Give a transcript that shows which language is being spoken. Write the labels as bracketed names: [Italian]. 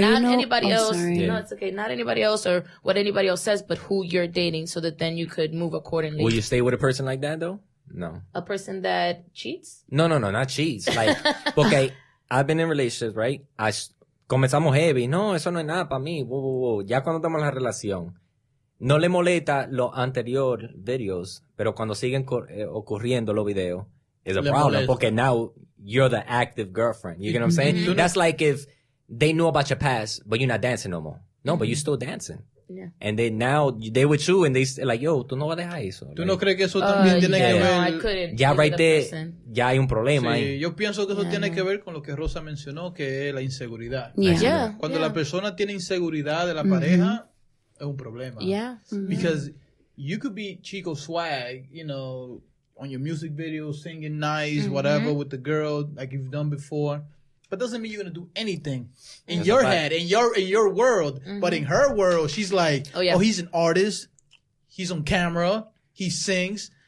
[English] not anybody else. Sorry. No, it's okay. Not anybody else or what anybody else says, but who you're dating, so that then you could move accordingly. Will you stay with a person like that, though? No. A person that cheats? No, not cheats. Like, okay, I've been in relationships, right? [Spanish] Comenzamos heavy. No, eso no es nada para mí. Whoa. Ya cuando estamos en la relación, no le molesta los anteriores videos, pero cuando siguen ocurriendo los videos, [English] is a problem. [Spanish] Porque [English] now you're the active girlfriend. You get what I'm saying? That's like if they know about your past, but you're not dancing no more. No, but you're still dancing. Yeah. And they with you and they like, yo, [Spanish] tú no vas a dejar eso. ¿Tú no crees que eso también tiene que ver? [English] No, I couldn't. [Spanish] Ya [English] right there, [Spanish] ya hay un problema ahí. Yo pienso que eso tiene que ver con lo que Rosa mencionó, que es la inseguridad. Cuando la persona tiene inseguridad de la pareja, es un problema. [English] Yeah. Because you could be chico swag, you know, on your music video, singing nice, whatever, with the girl, like you've done before. but doesn't mean you're gonna do anything in your head, in your world. But in her world, she's like, oh, he's an artist. He's on camera. He sings.